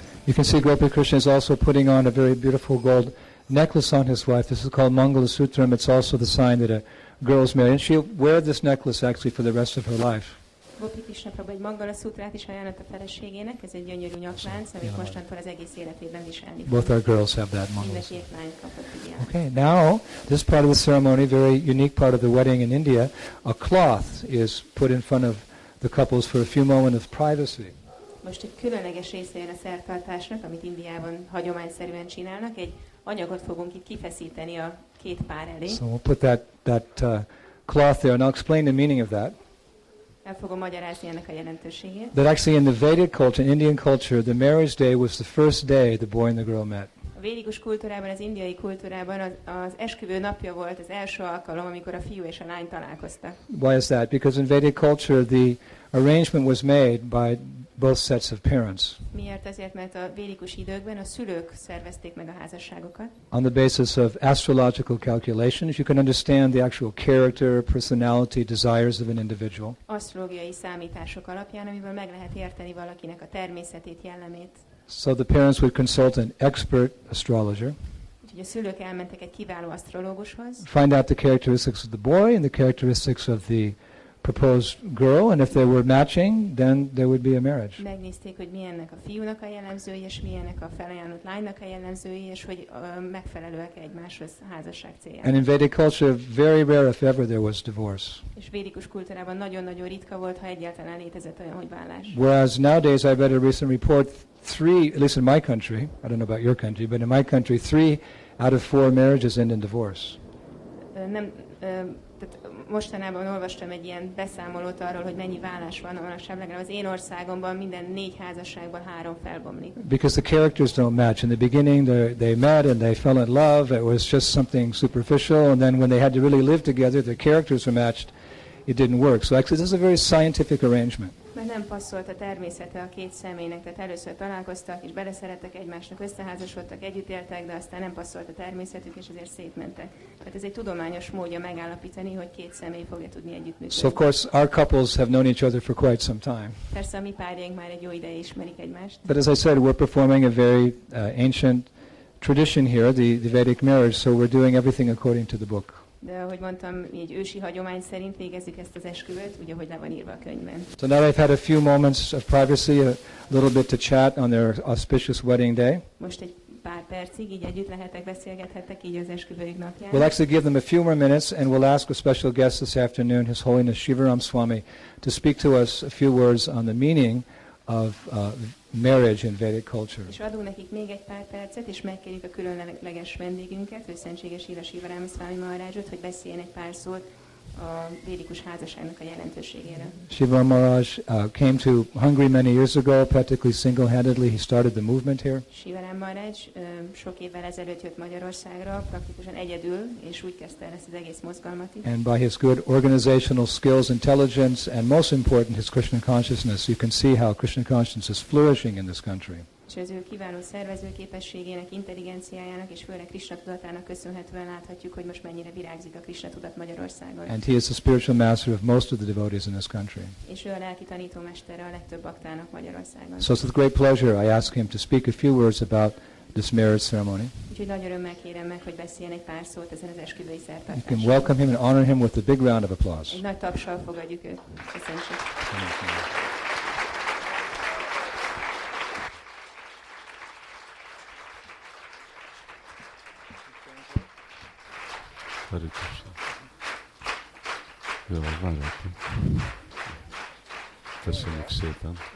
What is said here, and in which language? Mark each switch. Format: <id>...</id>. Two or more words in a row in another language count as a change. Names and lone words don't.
<en>You can see Gopi Krishna is also putting on a very beautiful gold necklace on his wife. This is called Mangala Sutram. It's also the sign that a girl is married. And she'll wear this necklace actually for the rest of her life.</en> <hu>Gopi Krishna Prabhu egy Mangala Sutrát is ajánlott a feleségének, ez egy gyönyörű nyaklánc, amit mostantól az egész életében viselni fog.</hu> <en>Both our girls have that Mangala</en> <hu>Mind a</hu> <en>Sutra.</en> <hu>két lány kapott ilyen.</hu> <en>Okay, now this part of the ceremony, very unique part of the wedding in India, a cloth is put in front of the couples for a few moments of privacy.</en> <hu>Most egy különleges része jön a szertartásnak, amit Indiában hagyományszerűen csinálnak. Egy anyagot fogunk itt kifeszíteni a két pár elé.</hu> <en>So we'll put that cloth there, and I'll explain the meaning of that.</en> <hu>El fogom magyarázni ennek a jelentőségét.</hu> <en>That actually in the Vedic culture, in Indian culture, the marriage day was the first day the boy and the girl met.</en> <hu>A védikus kultúrában, az indiai kultúrában az esküvő napja volt az első alkalom, amikor a fiú és a lány találkoztak.</hu> <en>Why is that? Because in Vedic culture, the arrangement was made by both sets of parents</en> <hu>Miért? Azért, mert a védikus időkben a szülők szervezték meg a házasságokat.</hu> <en>on the basis of astrological calculations. You can understand the actual character, personality, desires of an individual.</en> <hu>Asztrológiai számítások alapján, amiből meg lehet érteni valakinek a természetét, jellemét.</hu> <en>So the parents would consult an expert astrologer,</en> <hu>Úgyhogy a szülők elmentek egy kiváló asztrológushoz,</hu> <en>find out the characteristics of the boy and the characteristics of the proposed girl, and if they were matching, then there would be a marriage.</en> <hu>megnézték, hogy milyennek a fiúnak a jellemzői, és milyennek a felajánlott lánynak a jellemzői, és hogy megfelelőek egymáshoz házasság céljára.</hu> <en>And in Vedic culture, very rare if ever there was divorce.</en> <hu>És védikus kultúrában nagyon-nagyon ritka volt, ha egyáltalán létezett olyan, hogy vállás.</hu> <en>Whereas nowadays, I read a recent report, at least in my country, I don't know about your country, but in my country, 3 out of 4 marriages end in divorce.</en> <hu>Tehát mostanában olvastam egy ilyen beszámolót arról, hogy mennyi vállás van, legalább az én országomban minden 4 házasságban 3 felbomlik.</hu> <en>Because the characters don't match. In the beginning, they met and they fell in love. It was just something superficial. And then when they had to really live together, their characters were matched. It didn't work. So actually, this is a very scientific arrangement.</en> <hu>Mert nem passzolt a természete a két személynek, tehát először találkoztak, és beleszerettek egymásnak, összeházasodtak, együtt éltek, de aztán nem passzolt a természetük, és azért szétmentek. Tehát ez egy tudományos módja megállapítani, hogy két személy fogja tudni együttműködni.</hu> <en>So of course, our couples have known each other for quite some time.</en> <hu>Persze a mi párjaink már egy jó ideje ismerik egymást.</hu> <en>But as I said, we're performing a very ancient tradition here, the Vedic marriage, so we're doing everything according to the book.</en> <hu>De ahogy mondtam, egy ősi hagyomány szerint végezzük ezt az esküvőt, úgy, ahogy le van írva a könyvben.</hu> <en>So now they've had a few moments of privacy, a little bit to chat on their auspicious wedding day.</en> <hu>Most egy pár percig így együtt lehetek, beszélgethettek így az esküvőjük napján.</hu> <en>We'll actually give them a few more minutes, and we'll ask a special guest this afternoon, His Holiness Shivaram Swami, to speak to us a few words on the meaning of marriage in Vedic culture.</en> <hu>És adunk nekik még egy pár percet, és megkérjük a különleges vendégünket, ő Szentséges Ira Sivaram Swami Maharajot, hogy beszéljen egy pár szót a védikus házasságnak a jelentőségére.</hu> <en>Shivaram Maharaj came to Hungary many years ago, practically single-handedly. He started the movement here.</en> <hu>Sivaram Maharaj sok évvel ezelőtt jött Magyarországra, praktikusan egyedül, és úgy kezdte el ezt az egész mozgalmat is.</hu> <en>And by his good organizational skills, intelligence, and most important, his Krishna consciousness, you can see how Krishna consciousness is flourishing in this country.</en> <hu>És az ő kiváló szervezőképességének, intelligenciájának és főleg Krishna tudatának köszönhetően láthatjuk, hogy most mennyire virágzik a Krishna tudat Magyarországon.</hu> <en>And he is the spiritual master of most of the devotees in this country.</en> <hu>És ő a lelki tanítómestere a legtöbb baktának Magyarországon.</hu> <en>So it's with great pleasure I ask him to speak a few words about this marriage ceremony.</en> <hu>Úgyhogy nagy örömmel kérem meg, hogy beszéljen egy pár szót ezen az esküvői</hu> <en>You can</en> <hu>szertartáson.</hu> <en>welcome him and honor him with a big round of applause.</en> <hu>Egy nagy tapssal fogadjuk őt. Köszönjük.</hu> <sa>Hare Krishna.</sa> <hu>Jó, várjátok. Köszönjük szépen.</hu>